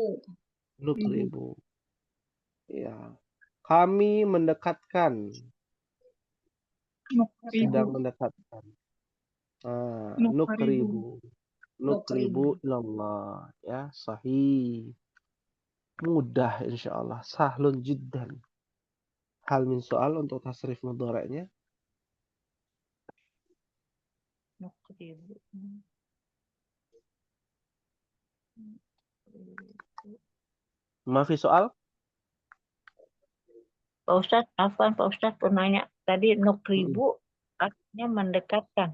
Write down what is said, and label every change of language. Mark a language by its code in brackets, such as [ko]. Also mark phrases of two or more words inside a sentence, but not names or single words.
[id] Nukribu. Ya. Kami mendekatkan. Sedang Nukridu. mendekatkan. Nukridu. Nukribu. Nukribu Nukribu. ilallah. Ya, sahih. Mudah insyaallah. [ar] سهل جدا. هل من سؤال [id] untuk tasrif mudhari'nya. Nukribu. [ar] ما في سؤال? [id] Pak Ustadz, Afwan Pak Ustadz penanya tadi nukribu artinya mendekatkan.